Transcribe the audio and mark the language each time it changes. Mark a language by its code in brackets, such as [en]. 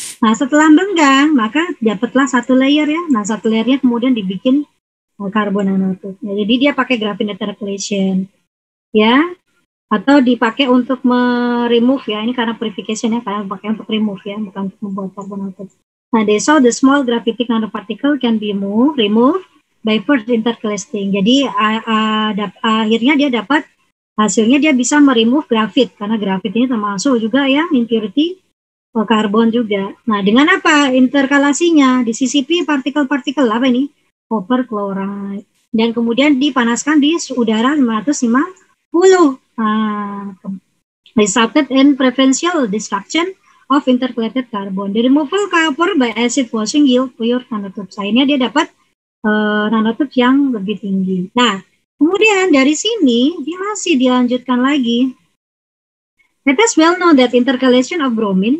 [id] Nah, setelah benggang, maka dapatlah satu layer ya. Nah, satu layernya kemudian dibikin karbon nanotube. Nah, jadi dia pakai graphene intercalation. Ya, atau dipakai untuk remove ya, ini karena purification ya, karena pakai untuk remove ya, bukan untuk membuat karbon nanotube. [en] Nah, they saw the small graphitic nanoparticle can be removed by first intercalating. [id] Jadi akhirnya dia dapat hasilnya, dia bisa meremove grafit, karena grafit ini termasuk juga ya impurity karbon juga. Nah, dengan apa interkalasinya? Disisipi partikel-partikel apa ini? Copper chloride. Dan kemudian dipanaskan di udara 550. [en] Resulted in preferential destruction of intercalated carbon. The removal copper by acid washing yield pure nanotubes. [id] Akhirnya dia dapat nanotubes yang lebih tinggi. Nah, kemudian dari sini dia masih dilanjutkan lagi. [en] Let us well know that intercalation of bromine.